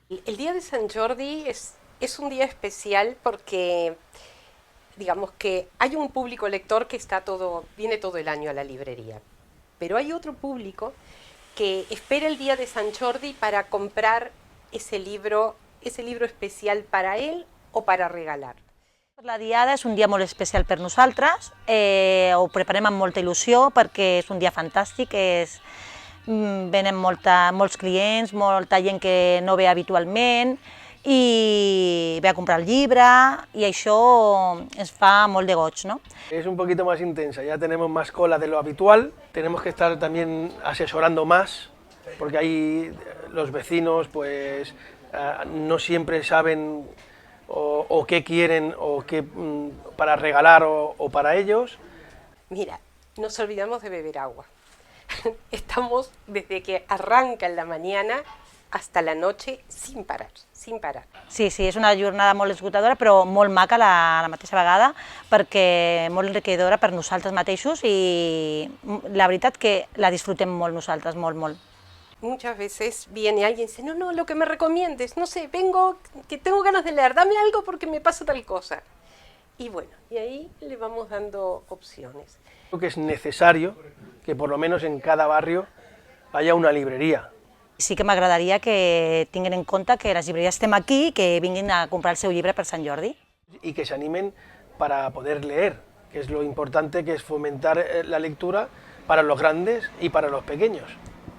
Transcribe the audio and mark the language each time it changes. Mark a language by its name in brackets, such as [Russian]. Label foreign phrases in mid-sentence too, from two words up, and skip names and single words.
[Spanish] El día de San Jordi es un día especial porque, digamos que hay un público lector que viene todo el año a la librería, pero hay otro público que espera el día de San Jordi para comprar ese libro especial para él o para regalar. [Catalan] La Diada és un dia molt especial per nosaltres, ho preparem amb molta il·lusió perquè és un dia fantàstic, venen molts clients, molta gent que no ve habitualment i ve a comprar el llibre i això ens fa molt de goig, ¿no? [Spanish] Es un poquito más intensa, ya tenemos más cola de lo habitual, tenemos que estar también asesorando más, porque ahí los vecinos pues no siempre saben o qué quieren o qué para regalar o para ellos. Mira, nos olvidamos de beber agua. Estamos desde que arranca en la mañana hasta la noche sin parar, sin parar. [Catalan] Sí, és una jornada molt esgotadora però molt maca a la mateixa vegada perquè molt enriquidora per nosaltres mateixos i la veritat que la disfrutem molt nosaltres, molt, molt. [Spanish] Muchas veces viene alguien y dice, no, lo que me recomiendes, no sé, vengo, que tengo ganas de leer, dame algo porque me pasa tal cosa. Y bueno, y ahí le vamos dando opciones. Creo que es necesario que por lo menos en cada barrio haya una librería. [Catalan] Sí que m'agradaria que tinguin en compte que les llibreries estem aquí i que vinguin a comprar el seu llibre per Sant Jordi. [Spanish] Y que se animen para poder leer, que es lo importante, que es fomentar la lectura para los grandes y para los pequeños.